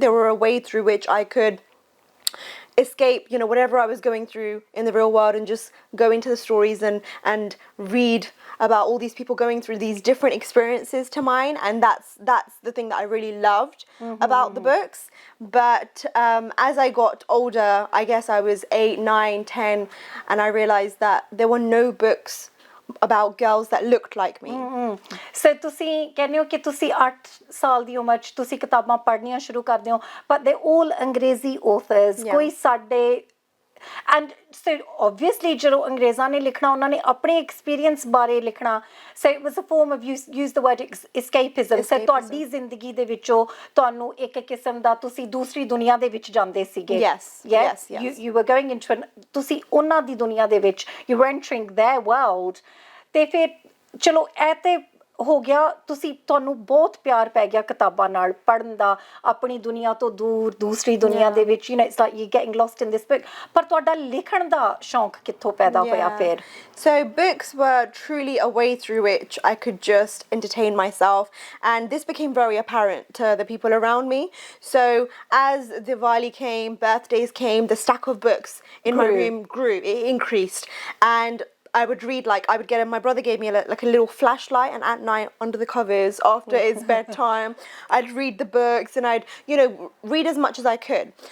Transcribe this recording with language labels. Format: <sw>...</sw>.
<en>They were a way through which I could escape, whatever I was going through in the real world and just go into the stories and read about all these people going through these different experiences to mine, and that's the thing that I really loved about the books. But as I got older, I guess I was 8, 9, 10, and I realized that there were no books about girls that looked like me.</en> <pa>So ਤੁਸੀਂ ਕਹਿੰਦੇ ਹੋ ਕਿ ਤੁਸੀਂ 8 ਸਾਲ ਦੀ ਉਮਰ 'ਚ ਤੁਸੀਂ ਕਿਤਾਬਾਂ ਪੜ੍ਹਨੀਆਂ ਸ਼ੁਰੂ ਕਰਦੇ ਹੋ</pa> <en>but they're all</en> <pa>Angrezi authors. ਕੋਈ ਸਾਡੇ</pa> <en>and so obviously</en> <pa>ਜਦੋਂ ਅੰਗਰੇਜ਼ਾਂ ਨੇ ਲਿਖਣਾ ਉਹਨਾਂ ਨੇ ਆਪਣੇ ਐਕਸਪੀਰੀਅੰਸ ਬਾਰੇ ਲਿਖਣਾ</pa> <en>so it was a form of use the word escapism.</en> <pa>So ਤੁਹਾਡੀ ਜ਼ਿੰਦਗੀ ਦੇ ਵਿੱਚੋਂ ਤੁਹਾਨੂੰ ਇੱਕ ਕਿਸਮ ਦਾ ਤੁਸੀਂ ਦੂਸਰੀ ਦੁਨੀਆ ਦੇ ਵਿੱਚ ਜਾਂਦੇ ਸੀਗੇ.</pa> <en>Yes. You were going into</en> <pa>ਤੁਸੀਂ ਉਹਨਾਂ ਦੀ ਦੁਨੀਆ ਦੇ ਵਿੱਚ</pa> <en>you were entering their world</en> <pa>ਤੇ ਫਿਰ ਚਲੋ ਇਹ ਤੇ ਹੋ ਗਿਆ ਤੁਹਾਨੂੰ ਬਹੁਤ ਪਿਆਰ ਪੈ ਗਿਆ ਕਿਤਾਬਾਂ ਨਾਲ ਪੜ੍ਹਨ ਦਾ ਆਪਣੀ ਦੁਨੀਆ ਤੋਂ ਦੂਰ ਦੂਸਰੀ ਦੁਨੀਆ ਦੇ ਵਿੱਚ</pa> <en>it's like you're getting lost in this book</en> <pa>ਪਰ ਤੁਹਾਡਾ ਲਿਖਣ ਦਾ ਸ਼ੌਂਕ ਕਿੱਥੋਂ ਪੈਦਾ ਹੋਇਆ ਫਿਰ?</pa> <en>So books were truly a way through which I could just entertain myself, and this became very apparent to the people around me. So as Diwali came, birthdays came, the stack of books in my room grew, it increased, and I would read, my brother gave me a little flashlight, and at night under the covers after it's bedtime I'd read the books and I'd read as much as I could.</en>